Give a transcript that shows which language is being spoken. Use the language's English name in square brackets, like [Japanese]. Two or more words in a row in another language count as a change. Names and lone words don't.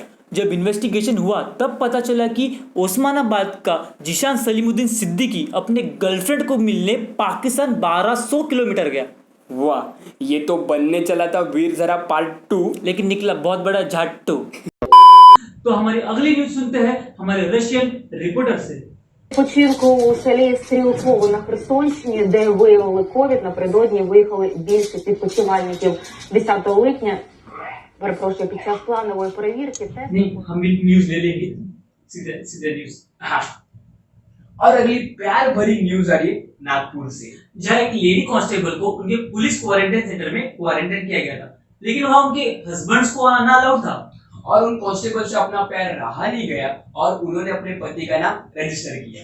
[Hindi] जब इन्वेस्टिगेशन हुआ तब पता चला कि ओस्मानाबाद का जिशान सलीमुद्दीन सिद्दीकी अपने गर्लफ्रेंड को मिलने पाकिस्तान 1200 किलोमीटर गया। वाह, ये तो बनने चला था वीर ज़रा पार्ट 2, लेकिन निकला बहुत बड़ा झाट्टू। तो हमारी अगली न्यूज सुनते हैं हमारे [English] Russian reporter [Hindi] से। [Ukrainian] Починку у селі Стрілково на Херсонщині, де виявили ковід, напередодні виїхали більше відпочивальників 10 липня. Перепрошую, під час планової перевірки [Hindi] नहीं, हम भी न्यूज ले लेंगे, सीधे न्यूज। और अगली प्यार भरी न्यूज आ रही है नागपुर से, जहाँ एक लेडी कांस्टेबल को उनके [English] police quarantine centre [Hindi] में क्वारंटाइन किया गया था, लेकिन वहाँ उनके हस्बैंड्स को आना अलाउड था। और उन कांस्टेबल से अपना प्यार रहा नहीं गया और उन्होंने अपने पति का नाम रजिस्टर किया।